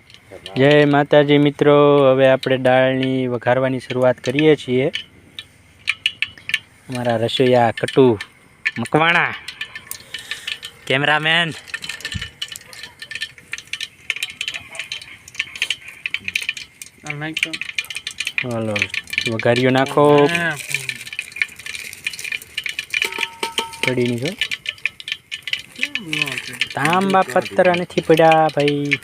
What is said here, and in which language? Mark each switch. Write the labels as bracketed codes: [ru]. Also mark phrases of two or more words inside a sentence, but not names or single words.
[gu] જય માતાજી મિત્રો, હવે આપણે દાળની વઘારવાની શરૂઆત કરીએ છીએ। [hi] हमारा रसोईया कटू मकवाणा, कैमरामैन [gu] હલો વઘારિયો નાખો પડી છો [hi] तांबा पत्थर नहीं पड़ा भाई।